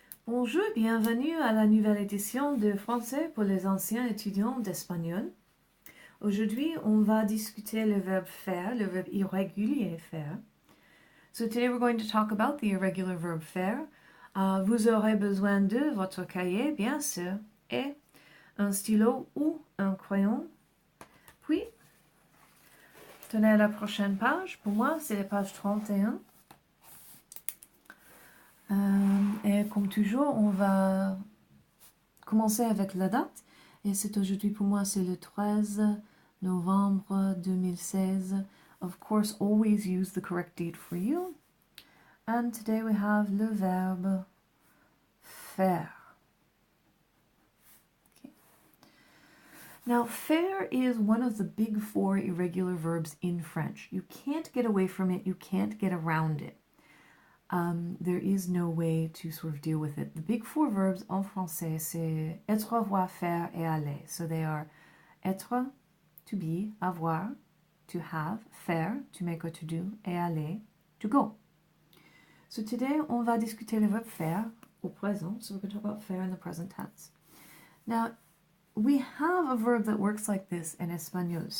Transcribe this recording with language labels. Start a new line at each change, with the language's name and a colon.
French: Bonjour, bienvenue à la nouvelle édition de Français pour les anciens étudiants d'espagnol. Aujourd'hui, on va discuter le verbe faire, le verbe irrégulier faire.
English: So today we're going to talk about the irregular verb faire.
French: Vous aurez besoin de votre cahier, bien sûr, et un stylo ou un crayon. Puis, tenez la prochaine page. Pour moi, c'est la page 31. Et comme toujours, on va commencer avec la date. Et c'est aujourd'hui pour moi, c'est le 13 novembre 2016.
English: Of course, always use the correct date for you. And today we have
French: le verbe faire.
English: Okay. Now, faire is one of the big four irregular verbs in French. You can't get away from it. You can't get around it. There is no way to sort of deal with it. The big four verbs
French: en français, c'est être, avoir, faire, et aller.
English: So they are être, to be, avoir, to have, faire, to make or to do, et aller, to go. So today,
French: on va discuter le verbe faire au présent.
English: So we're going to talk about faire in the present tense. Now, we have a verb that works like this in espagnol.